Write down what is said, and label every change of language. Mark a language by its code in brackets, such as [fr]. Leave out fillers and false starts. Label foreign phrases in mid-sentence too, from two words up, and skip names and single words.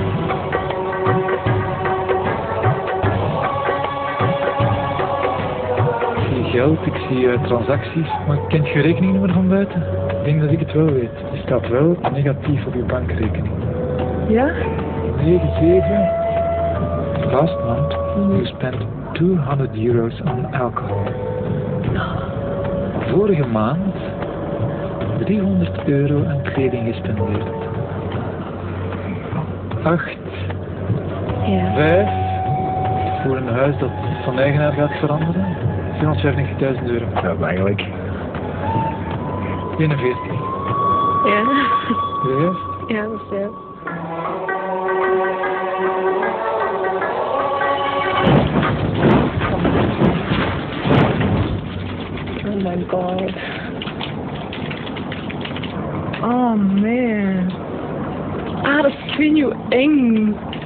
[nl] Ik zie geld, ik zie transacties, maar kent je rekeningnummer van buiten? Ik denk dat ik het wel weet. Die staat wel negatief op je bankrekening. Ja? 97. [en] Last month, you spent €200 on alcohol. [nl] Vorige maand €300 aan kleding gespendeerd. 8. Ja. 5. Voor een huis dat van eigenaar gaat veranderen. €450.000. Dat is eigenlijk. 41. Ja. Juist. Ja, dat is heel. [en] Oh my god. Oh man. [nl] Ah, dat vind je eng.